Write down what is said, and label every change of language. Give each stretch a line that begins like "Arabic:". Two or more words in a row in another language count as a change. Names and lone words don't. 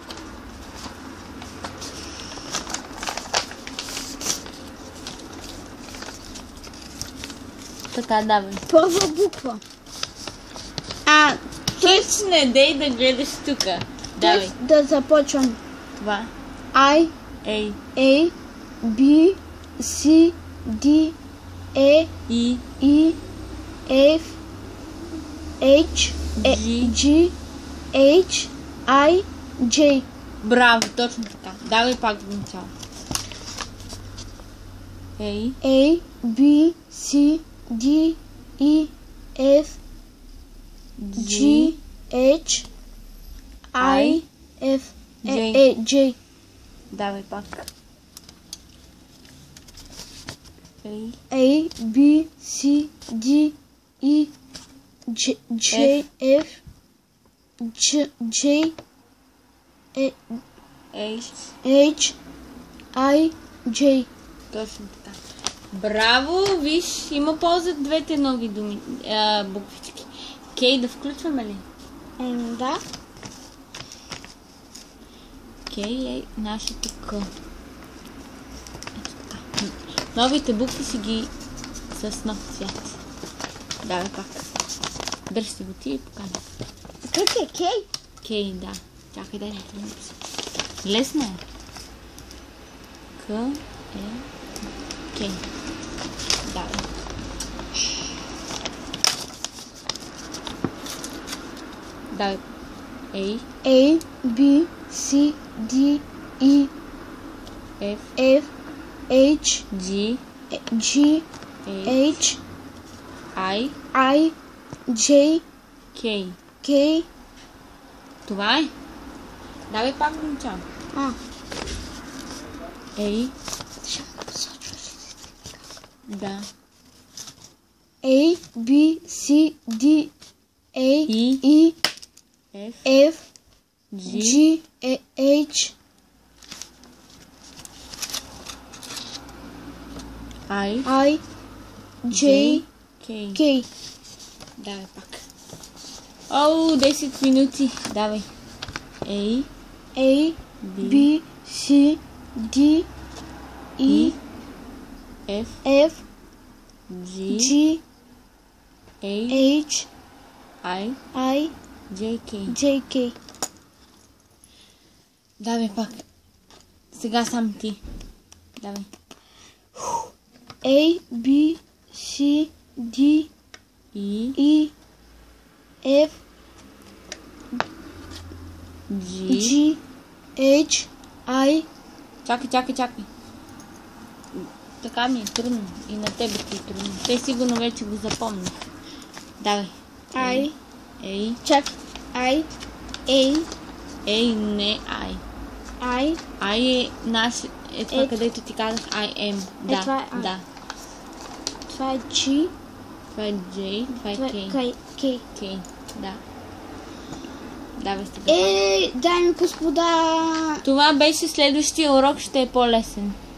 Bulgarian: Така, давай. Първа буква. Хич не дей да гледаш тука. Давай. Да започвам. Това. I, A. A, B, C, D, E, И. E, F, H, G, H, I, J. Браво, точно така. Давай пак до начало. A. A, B, C, D, E, F, G, H, I, F, J. Давай пак. A. A, B, C, D, E, J, F, J, H, I, J. Точно така. Браво, виж, има полза двете нови думи, буквички. Кей, да включваме ли? Да. Кей е нашето К. Ето така. Новите букви си ги с нов цвят. Давай пак. Дръж си го ти и покажа. Как е Кей? Кей, да. Чакай, дай да те напиша. Лесно е. К е Кей. Давай. Давай. A. A, B, C, D, E, F. F, H, G. G, H. H, I. J, K. K. Това е. Давай пак го начало. A. Да. A, B, C, D, A, E, E, F. F, G. G, H, I. J, K. K. Давай пак. О, 10 минути. Давай. A. A, B, C, D, E, F. F, G. G, H. H, I. I, J. K. J, K. Давай пак. Сега сам ти. Давай. A, B, C, D, E. E, F, G. G, H, I, Чакай. Така ми е трудно. И на тебе ти е трудно. Те сигурно вече го запомних. Давай. I, A. check, I, A, A, не I. I, I е наш... Е това, Е, където ти казах
English: I am.
Bulgarian: Да, това е I. да. това е G, Това е J, това е това е K. K. K, да. Давай сега. Дами господа, Това беше следващия урок, ще е по-лесен.